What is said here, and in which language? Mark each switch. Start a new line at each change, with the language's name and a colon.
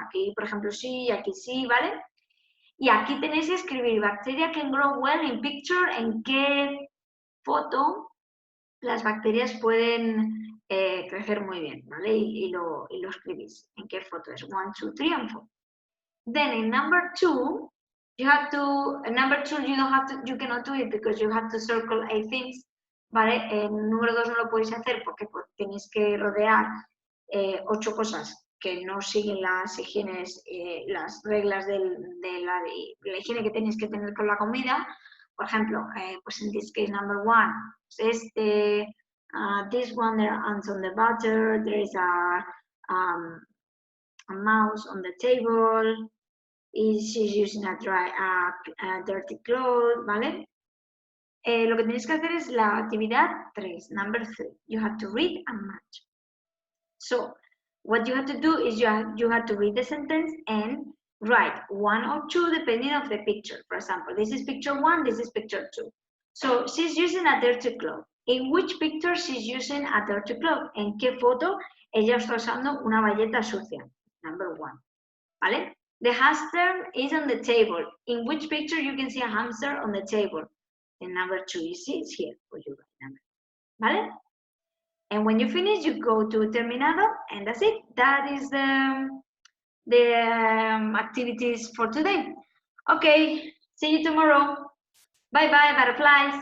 Spanish: Aquí, por ejemplo, sí, aquí sí, ¿vale? Y aquí tenéis que escribir
English: bacteria can grow well in picture,
Spanish: en qué foto las bacterias pueden crecer muy bien, ¿vale? Y lo escribís, en qué foto es, 1, 2, 3, and 4.
English: Then in number 2, you have to, number 2 you cannot do it because you have to circle 8 things.
Spanish: ¿Vale? En número 2 no lo podéis hacer porque tenéis que rodear 8 cosas que no siguen las higienes, las reglas de la higiene que tenéis que tener con la comida. Por ejemplo, pues en
English: this case number 1, pues this one there are ants on the butter, there is a mouse on the table, she's using a dirty cloth, ¿vale?
Spanish: Lo que tenéis que hacer es la actividad 3, number 3.
English: You have to read and match. So, what you have to do is you have to read the sentence and write 1 or 2 depending on the picture. For example, this is picture 1, this is picture 2. So, she's using a dirty cloth. In which picture she's using a dirty cloth?
Spanish: ¿En qué foto ella está usando una bayeta sucia?
English: Number 1. ¿Vale? The hamster is on the table. In which picture you can see a hamster on the table? And number 2, you see, it's here for you right now. ¿Vale? And when you finish, you go to terminado, and that's it. That is the activities for today. Okay, see you tomorrow. Bye-bye, butterflies.